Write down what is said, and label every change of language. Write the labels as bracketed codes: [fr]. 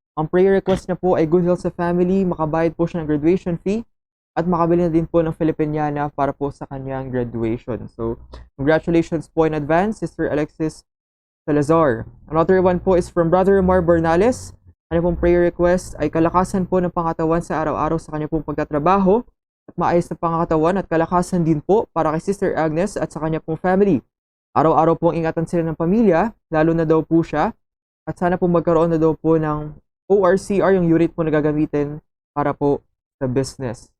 [tl] Ang prayer request niya po ay good health sa family, makabayad po siya ng graduation fee, at makabili na din po ng Filipiniana para po sa kanyang graduation. [en] So, congratulations po in advance, Sister Alexis Salazar. Another one po is from Brother Mar Bernales. [tl] Ano pong prayer request ay kalakasan po ng pangatawan sa araw-araw sa kanya pong pagtatrabaho at maayos na pangatawan at kalakasan din po para kay Sister Agnes at sa kanya pong family. Araw-araw pong ingatan sila ng pamilya, lalo na daw po siya, at sana po magkaroon na daw po ng ORCR, yung unit po na gagamitin para po sa business.